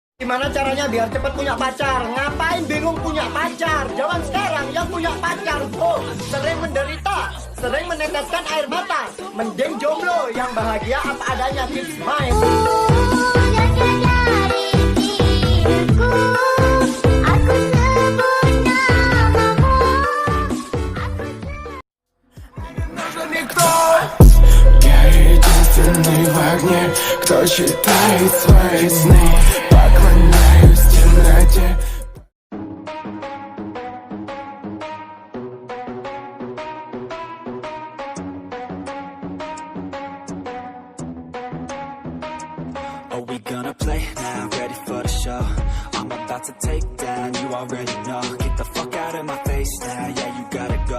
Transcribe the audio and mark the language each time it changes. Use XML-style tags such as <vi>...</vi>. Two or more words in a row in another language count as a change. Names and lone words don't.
<id>Gimana caranya biar cepet punya pacar? Ngapain bingung punya pacar? Zaman sekarang yang punya pacar sering menderita, sering meneteskan air mata. Mending jomblo yang bahagia apa adanya, kids main.</id> <ru>Я единственный в огне, кто читает свои сны. Поклоняюсь темноте.</ru> <en>Are we gonna play now? Ready for the show? I'm about to take down, you already know. Get the fuck out of my face now, yeah, you gotta go.</en>